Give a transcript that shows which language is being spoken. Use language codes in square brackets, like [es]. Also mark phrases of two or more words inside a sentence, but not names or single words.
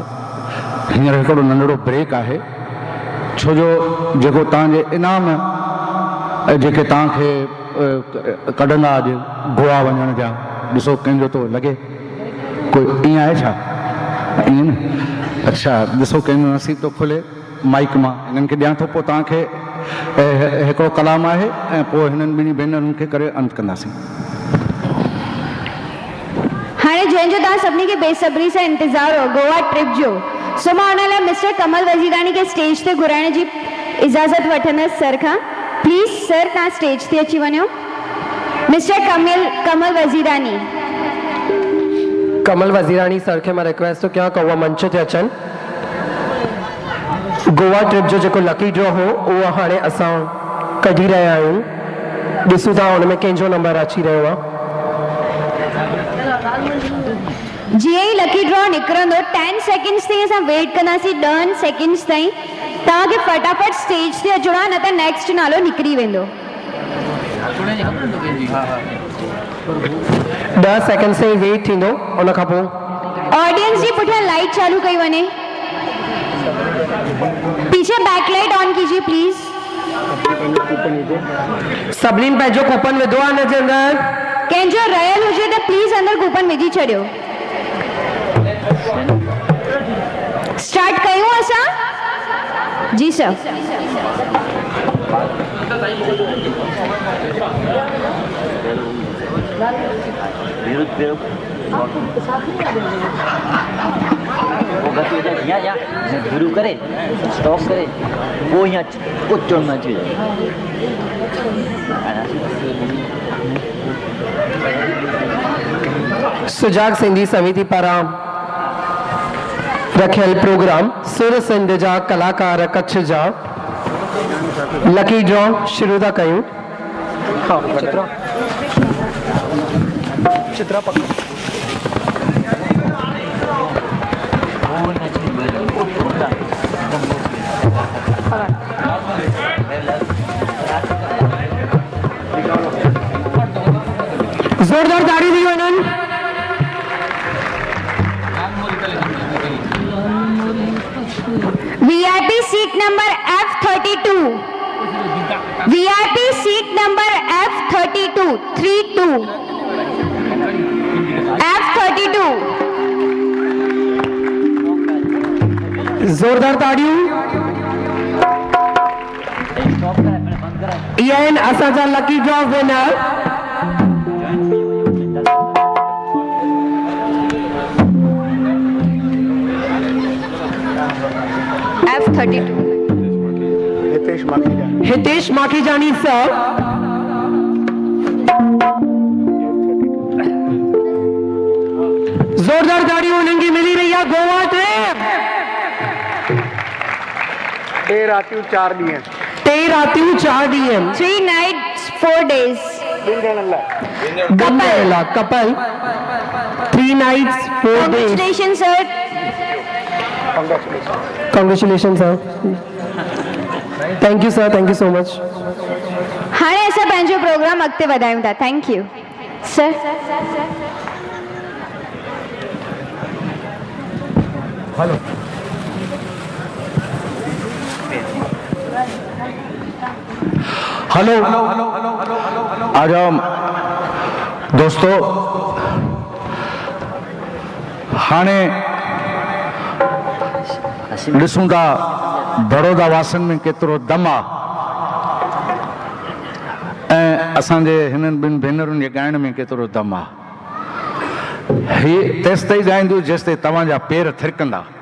[sd] हींअर हिकिड़ो नंढड़ो ब्रेक आहे, छो जो जेको तव्हांजे इनाम जेके तव्हांखे कढंदा अॼु गोवा वञण जा, ॾिसो कंहिंजो थो लॻे कोई ईअं आहे छा? ईअं न अच्छा ॾिसो कंहिं नसीब थो खुले माइक मां हिननि खे ॾियां थो पोइ तव्हांखे हिकिड़ो कलाम आहे ऐं पोइ हिननि ॿिनी भेनरुनि खे करे अंत कंदासीं। हाणे जंहिंजो तव्हां सभिनी खे बेसब्री सां इंतज़ारु हो गोवा ट्रिप जो, सो मां हुन लाइ मिस्टर कमल वज़ीरानी खे स्टेज ते घुराइण जी इजाज़त वठंदसि सर खां। प्लीज़ सर तव्हां स्टेज ते अची वञो। मिस्टर कमल वज़ीरानी। कमल वज़ीरानी सर खे मां रिक्वेस्ट थो कयां उहा मंच ते अचनि। गोवा ट्रिप जो जेको [en] lucky draw [sd] हो उहो हाणे असां कढी रहिया आहियूं। ॾिसूं था हुन में कंहिंजो नंबर अची रहियो आहे। जीअं ई [en] lucky draw [sd] निकिरंदो 10 सेकंड्स ताईं असां वेट कंदासीं। 10 सेकंड्स ताईं तव्हांखे फटाफट स्टेज ते अचिणो आहे, न त नेक्स्ट नालो निकिरी वेंदो। 10 सेकंड से वेट थींदो, उन खां पोइ ऑडियंस जी पुठियां लाइट चालू कई वञे। [hi] पीछे [en] backlight on [hi] कीजिए प्लीज। [sd] सभिनीनि पंहिंजो कूपन विधो आहे न जे अंदरि? कंहिंजो रहियल हुजे त प्लीज अंदर कूपन विझी छॾियो। स्टार्ट कयूं असां? जी सर। [hi] शुरू करे स्टॉप करे वो यहाँ कुछ चढ़ना चाहिए। [sd] सुजाग सिंधी समिति पारां रखियल प्रोग्राम सुर सिंध जा कलाकार कच्छ जा [en] lucky draw [sd] शुरू था कयूं। चित्रा पकड़ जोरदार ताड़ी दी वञनि। [en] VIP seat number F32। VIP seat number F32 32 F32। [sd] जोरदार ताड़ियूं। ये आहिनि असांजा [en] lucky draw winner. [sd] F32 हितेश माखीजानी सर। जोरदार ताड़ियूं उन्हनि खे मिली रही आहे। गोवा ट्रिप 3 रातियूं 4 ॾींहं [en] 3 nights 4 days। कपल 3 nights 4 days। Congratulations sir। Congratulations sir। Thank you sir, thank you so much। [sd] हाणे असां पंहिंजो प्रोग्राम अॻिते वधायूं था। [en] thank you sir. [hi] हेलो आ जाओ दोस्तों। [sd] हाणे ॾिसूं था बड़ौदा वासियुनि में केतिरो दम आहे ऐं असांजे हिननि ॿिनि भेनरुनि जे ॻाइण में केतिरो दम आहे। हीअ तेसि ताईं ॻाईंदियूं जेसि ताईं तव्हांजा पेर थिरकंदा।